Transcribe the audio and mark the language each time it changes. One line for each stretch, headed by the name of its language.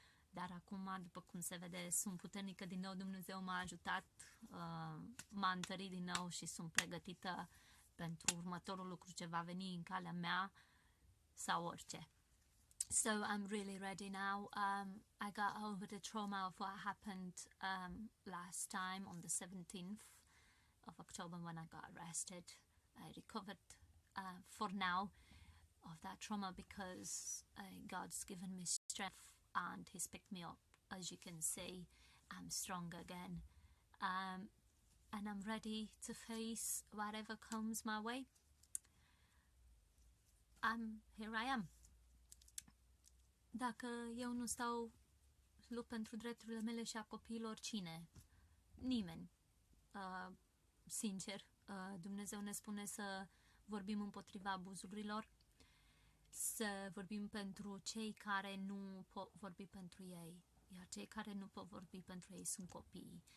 Romanian: dar acum, după cum se vede, sunt puternică din nou, Dumnezeu m-a ajutat, m-a întărit din nou și sunt pregătită pentru următorul lucru ce va veni în calea mea sau orice.
English: So I'm really ready now. I got over the trauma of what happened last time on the 17th of October when I got arrested. I recovered for now of that trauma because God's given me strength and He's picked me up. As you can see, I'm strong again. And I'm ready to face whatever comes my way. Here I am.
Romanian: Dacă eu nu stau lupt pentru drepturile mele și a copiilor, cine? Nimeni. Sincer, Dumnezeu ne spune să vorbim împotriva abuzurilor, să vorbim pentru cei care nu pot vorbi pentru ei, iar cei care nu pot vorbi pentru ei sunt copiii.